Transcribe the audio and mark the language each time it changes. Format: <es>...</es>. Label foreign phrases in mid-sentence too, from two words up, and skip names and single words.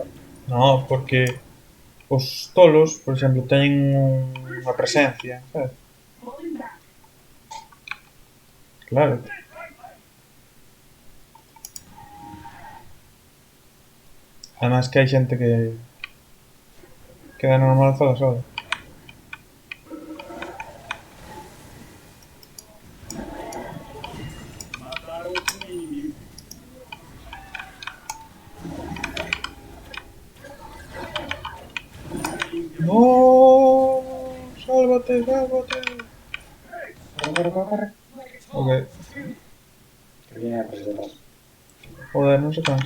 <gl>No, porque os tolos, por exemplo, teñen unha presencia, sabes? Claro. Además que hai xente que dá normal fala solo.</gl> <pt>Mataram inimigo.</pt> <es>No, sálvate, sálvate. Corre, corre, corre. Ok, Que viene por detrás.</es> <gl>joder, non se cansa.</gl>